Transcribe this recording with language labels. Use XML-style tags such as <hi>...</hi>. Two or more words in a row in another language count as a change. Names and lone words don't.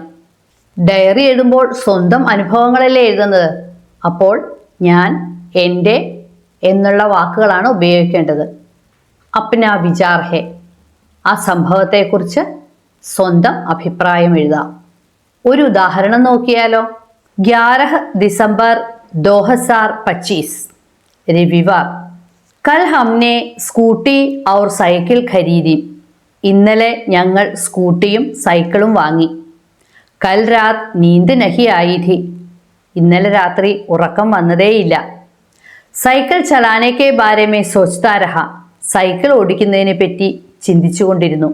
<ml>ഡയറി എഴുതുമ്പോൾ സ്വന്തം അനുഭവങ്ങളല്ലേ എഴുതുന്നത്, അപ്പോൾ ഞാൻ, എൻ്റെ എന്നുള്ള വാക്കുകളാണ് ഉപയോഗിക്കേണ്ടത്.</ml> <hi>अपना विचार है,</hi> <ml>ആ സംഭവത്തെക്കുറിച്ച് സ്വന്തം അഭിപ്രായം എഴുതാം. ഒരു ഉദാഹരണം നോക്കിയാലോ.</ml> <hi>11 दिसंबर 2025 रविवार, कल हमने स्कूटी और साइकिल खरीदी.</hi> <ml>ഇന്നലെ ഞങ്ങൾ സ്കൂട്ടിയും സൈക്കിളും വാങ്ങി.</ml> <hi>कल रात नींद नहीं आयी थी,</hi> <ml>ഇന്നലെ രാത്രി ഉറക്കം വന്നതേയില്ല.</ml> <hi>साइकिल चलाने के बारे में सोचता रहा,</hi> <ml>സൈക്കിൾ ഓടിക്കുന്നതിനെ പറ്റി ചിന്തിച്ചുകൊണ്ടിരുന്നു.</ml>